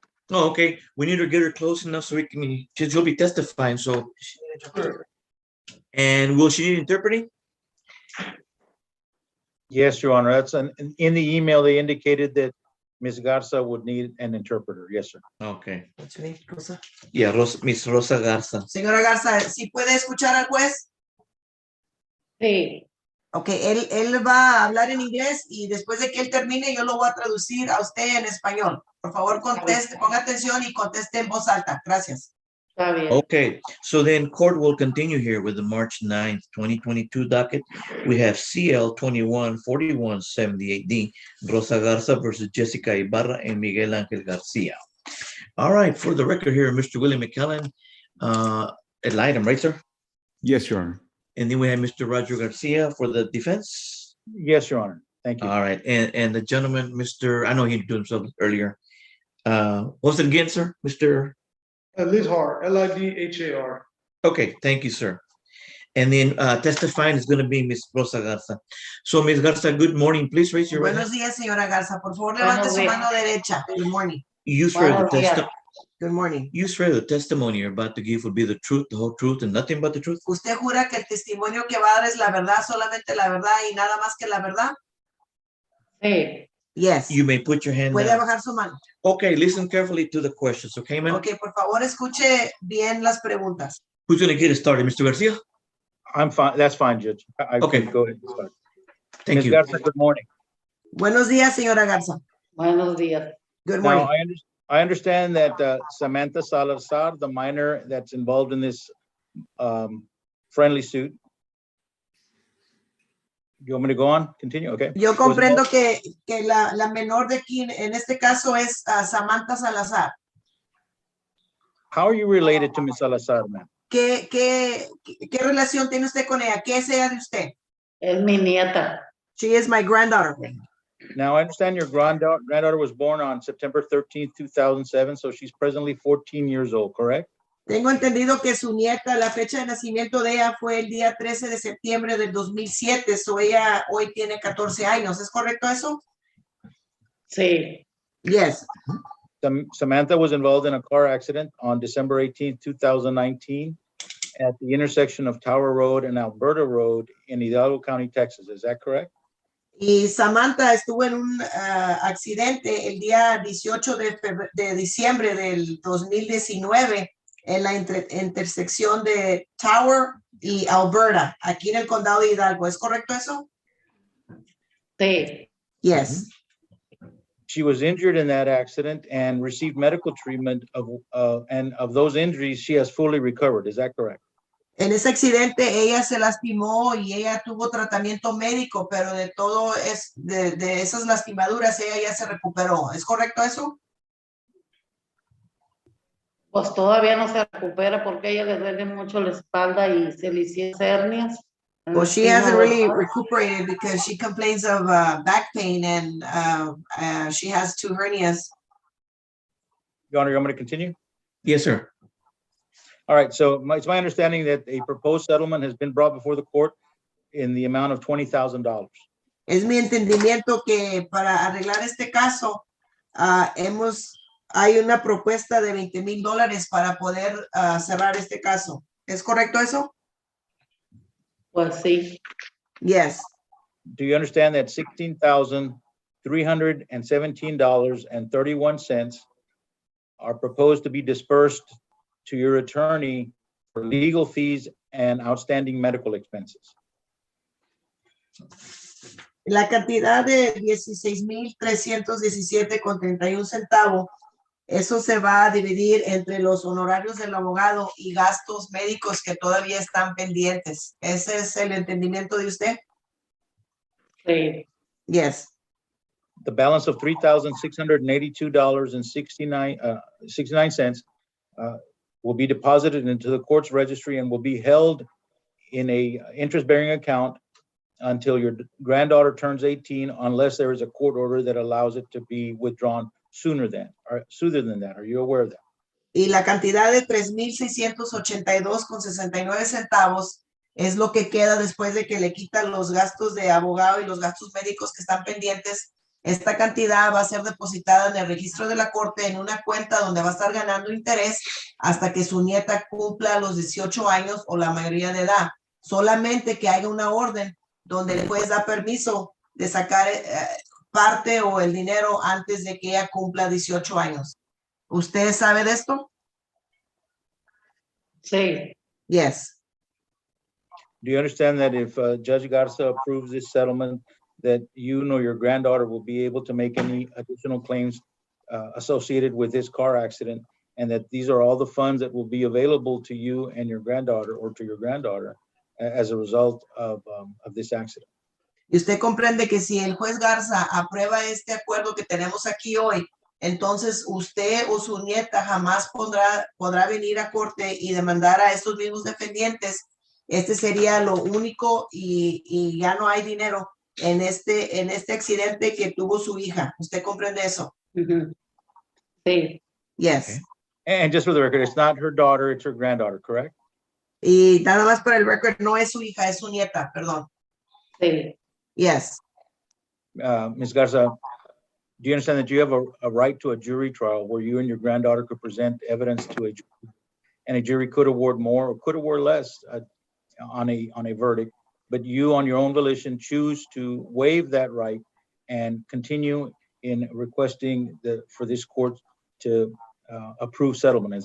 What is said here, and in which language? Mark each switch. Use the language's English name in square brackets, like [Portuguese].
[English] Oh, okay. We need to get her close enough so we can. She'll be testifying. So, and will she need interpreting? yes, Your Honor, that's in the email, they indicated that Ms. Garza would need an interpreter. Yes, sir. Okay. What's your name, Rosa? Yeah, Miss Rosa Garza. [Spanish] Señora Garza, ¿sí puede escuchar al juez? Sí, Ok, él va a hablar en inglés y después de que él termine, yo lo voy a traducir a usted en español. Por favor, conteste, ponga atención y conteste en voz alta. Gracias. Está bien. [English] Okay, so then court will continue here with the March 9th, 2022 docket. We have CL 214178D, Rosa Garza versus Jessica Ibarra and Miguel Ángel Garcia. All right, for the record here, Mr. William McKellen, ad item, right, sir? Yes, Your Honor. And then we have Mr. Roger Garcia for the defense. Yes, Your Honor. Thank you. All right, and the gentleman, I know he introduced himself earlier. What's it again, sir? Mr. Lidhar, Lidhar. Okay, thank you, sir. And then testifying is going to be Ms. Rosa Garza. So, Ms. Garza, good morning. Please raise your right [Spanish] Buenos [English] hand. [Spanish] días, señora Garza. Por favor, levante su mano derecha. [English] Good morning. You swear the [Spanish] Buenos días. [English] testimony. Good morning. You swear the testimony you're about to give will be the truth, the whole truth, and nothing but the truth? [Spanish] ¿Usted jura que el testimonio que va a dar es la verdad, solamente la verdad y nada más que la verdad? Sí. [English] Yes. You may put your hand [Spanish] Puede [English] down. [Spanish] bajar su mano. [English] Okay, listen carefully to the questions, okay, ma'am? [Spanish] Ok, por favor, escuche bien las preguntas. [English] Who's going to get it started, Mr. Garcia? I'm fine. That's fine, Judge. I Okay. can go ahead and start. Thank Ms. you. Garza, good morning. [Spanish] Buenos días, señora Garza. Buenos días. [English] Good Now, morning. I understand that Samantha Salazar, the minor that's involved in this friendly suit. You want me to go on? Continue? Okay. [Spanish] Yo [English] Was [Spanish] comprendo [English] involved- [Spanish] que la menor de aquí, en este caso, es Samantha Salazar. [English] How are you related to Ms. Salazar, ma'am? [Spanish] ¿Qué relación tiene usted con ella? ¿Qué es ella de usted? Es mi nieta. [English] She is my granddaughter. Now, I understand your granddaughter was born on September 13th, 2007, so she's presently 14 years old, correct? [Spanish] Tengo entendido que su nieta, la fecha de nacimiento de ella fue el día 13 de septiembre del 2007, so ella hoy tiene 14 años. ¿Es correcto eso? Sí. [English] Yes. Samantha was involved in a car accident on December 18th, 2019 at the intersection of Tower Road and Alberta Road in Hidalgo County, Texas. Is that correct? [Spanish] Y Samantha estuvo en un accidente el día 18 de diciembre del 2019 en la intersección de Tower y Alberta, aquí en el condado de Hidalgo. ¿Es correcto eso? Sí. [English] Yes. She was injured in that accident and received medical treatment and of those injuries, she has fully recovered. Is that correct? [Spanish] En ese accidente ella se lastimó y ella tuvo tratamiento médico, pero de todo de esas lastimaduras ella ya se recuperó. ¿Es correcto eso? Pues todavía no se recupera porque ella le duele mucho la espalda y se le hicieron hernias. [English] Well, she hasn't really recuperated because she complains of back pain and she has 2 hernias. Your Honor, you want me to continue? Yes, sir. All right, so it's my understanding that a proposed settlement has been brought before the court in the amount of $20,000. [Spanish] Es mi entendimiento que para arreglar este caso hay una propuesta de $20,000 para poder cerrar este caso. ¿Es correcto eso? Pues sí. [English] Yes. Do you understand that $16,317.31 are proposed to be dispersed to your attorney for legal fees and outstanding medical expenses? [Spanish] La cantidad de 16,317.31 centavos, eso se va a dividir entre los honorarios del abogado y gastos médicos que todavía están pendientes. ¿Ese es el entendimiento de usted? Sí. [English] Yes. The balance of $3,682.69 will be deposited into the court's registry and will be held in a interest-bearing account until your granddaughter turns 18, unless there is a court order that allows it to be withdrawn sooner than that. Are you aware of that? [Spanish] Y la cantidad de 3,682.69 centavos es lo que queda después de que le quitan los gastos de abogado y los gastos médicos que están pendientes. Esta cantidad va a ser depositada en el registro de la corte en una cuenta donde va a estar ganando interés hasta que su nieta cumpla los 18 años o la mayoría de edad. Solamente que haya una orden donde le puedes dar permiso de sacar parte o el dinero antes de que ella cumpla 18 años. ¿Usted sabe de esto? Sí. [English] Yes. Do you understand that if Judge Garza approves this settlement, that you nor your granddaughter will be able to make any additional claims associated with this car accident, and that these are all the funds that will be available to you and your granddaughter or to your granddaughter as a result of this accident? [Spanish] Y usted comprende que si el juez Garza aprueba este acuerdo que tenemos aquí hoy, entonces usted o su nieta jamás podrá venir a corte y demandar a estos mismos defendientes. Este sería lo único y ya no hay dinero en este accidente que tuvo su hija. ¿Usted comprende eso? Ujú. Sí, [English] Yes. Okay. And just for the record, it's not her daughter, it's her granddaughter, correct? [Spanish] Y nada más para el record, no es su hija, es su nieta, perdón. sí, [English] Yes. Ms. Garza, do you understand that you have a right to a jury trial where you and your granddaughter could present evidence to a jury, and a jury could award more or could award less on a verdict, but you on your own volition choose to waive that right and continue in requesting for this court to approve settlement?